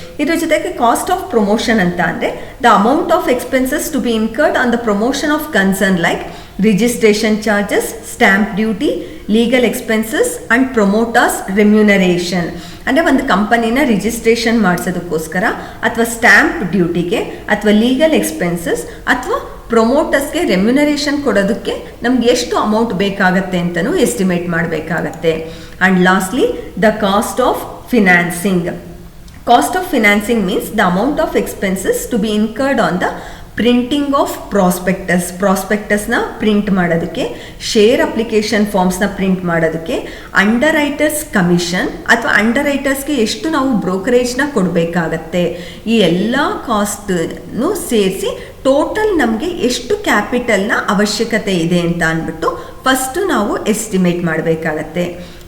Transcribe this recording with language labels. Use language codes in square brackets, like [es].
[kn] ಇದ್ರ ಜೊತೆಗೆ [en] Cost of promotion ಅಂತ ಅಂದರೆ the amount of expenses to be incurred on the promotion of concern like registration charges, stamp duty, legal expenses and promoters remuneration. [kn] ಅಂದರೆ ಒಂದು ಕಂಪನಿನ registration ಮಾಡಿಸೋದಕ್ಕೋಸ್ಕರ ಅಥವಾ stamp ಡ್ಯೂಟಿಗೆ ಅಥವಾ ಲೀಗಲ್ ಎಕ್ಸ್ಪೆನ್ಸಸ್ ಅಥವಾ ಪ್ರೊಮೋಟರ್ಸ್ಗೆ ರೆಮ್ಯುನರೇಷನ್ ಕೊಡೋದಕ್ಕೆ ನಮ್ಗೆ ಎಷ್ಟು ಅಮೌಂಟ್ ಬೇಕಾಗತ್ತೆ ಅಂತಲೂ ಎಸ್ಟಿಮೇಟ್ ಮಾಡಬೇಕಾಗತ್ತೆ. [en] And lastly the cost of financing. Cost of financing means the amount of expenses to be incurred on the [kn] printing of ಪ್ರಾಸ್ಪೆಕ್ಟಸ್ನ print ಮಾಡೋದಕ್ಕೆ, ಶೇರ್ ಅಪ್ಲಿಕೇಶನ್ ಫಾರ್ಮ್ಸ್ನ ಪ್ರಿಂಟ್ ಮಾಡೋದಕ್ಕೆ, ಅಂಡರ್ ರೈಟರ್ಸ್ ಕಮಿಷನ್ ಅಥವಾ under ರೈಟರ್ಸ್ಗೆ ಎಷ್ಟು ನಾವು ಬ್ರೋಕರೇಜ್ನ ಕೊಡಬೇಕಾಗತ್ತೆ, ಈ ಎಲ್ಲ ಕಾಸ್ಟನ್ನು ಸೇರಿಸಿ ಟೋಟಲ್ ನಮಗೆ ಎಷ್ಟು ಕ್ಯಾಪಿಟಲ್ನ ಅವಶ್ಯಕತೆ ಇದೆ ಅಂತ ಅಂದ್ಬಿಟ್ಟು ಫಸ್ಟು ನಾವು ಎಸ್ಟಿಮೇಟ್ ಮಾಡಬೇಕಾಗತ್ತೆ.